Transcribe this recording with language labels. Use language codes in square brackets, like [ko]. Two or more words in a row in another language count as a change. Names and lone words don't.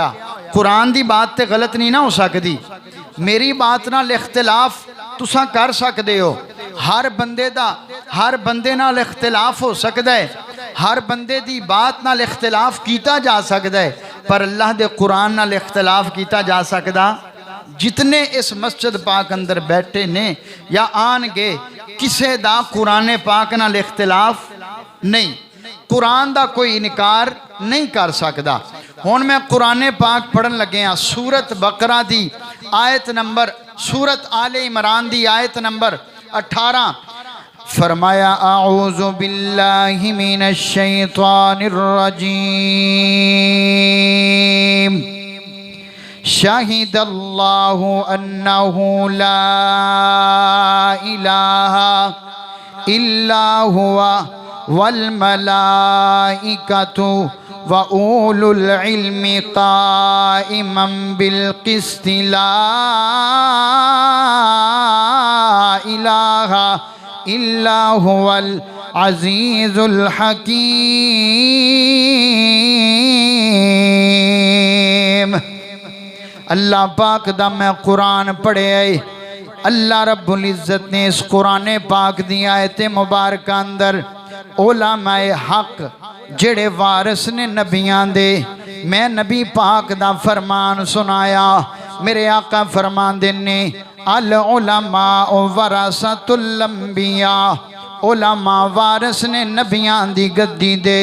[pa] قرآن کی بات تو غلط نہیں نا ہو سکتی، میری بات نال اختلاف تسا کر سکتے ہو. ہر بندے دا ہر بندے نال اختلاف ہو سکتا ہے، ہر بندے دی بات نال اختلاف کیا جا سکتا ہے، پر اللہ دے قرآن نال اختلاف کیا جا سکتا. جتنے اس مسجد پاک اندر بیٹھے نے یا آنگے، کسے دا قرآن پاک نال اختلاف نہیں، قرآن دا کوئی انکار نہیں کر سکتا. ہن میں قرآن پاک پڑھن لگے ہاں، سورت بقرہ دی آیت نمبر، سورت آل عمران دی آیت نمبر 18. [ar] فرمایا أعوذ بالله من الشيطان الرجيم. شهد الله أنه لا إله إلا هو والملائكة وأولو العلم قائما بالقسط لا إله إلا هو العزيز الحكيم. [pa] اللہ پاک دا میں قرآن پڑھیا. اللہ رب العزت نے اس قرآن پاک دی آیت مبارک اندر علمائے حق جیڑے وارث نے نبیاں دے، میں نبی پاک دا فرمان سنایا. میرے آقا فرماندے نے [ar] العلماء ورثة الأنبياء, [pa] علما وارث نے نبیاں دی گدی دے.